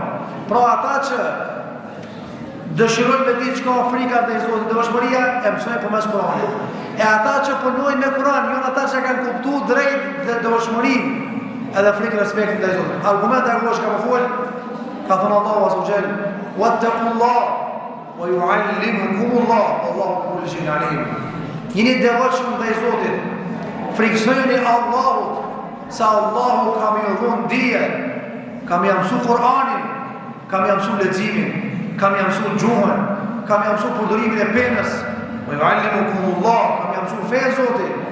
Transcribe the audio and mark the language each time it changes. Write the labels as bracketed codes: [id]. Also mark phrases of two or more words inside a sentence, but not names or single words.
[sq] Pra ata që dëshirojnë me ditë çka Afrika ndaj Zotit, devotshmëria e mësojnë përmes Kur'anit. E ata që punojnë me Kur'an, janë ata që kanë kuptuar drejt dhe devotshmërinë edhe frikë respekt ndaj Zotit. Argumenti i ka më fol, ka thënë [ar] الله عز وجل, واتقوا الله ويعلمكم الله الله كل شيء عليم. [sq] Jeni devotshëm ndaj Zotit. Friksoni Allahut, se Allahu ka më dhënë dije, ka më mësuar Kur'anin, ka më mësuar leximin, ka më mësuar gjuhën, ka më mësuar përdorimin e penës. [ar] ويعلمكم الله, [sq] ka më mësuar fe Zotit.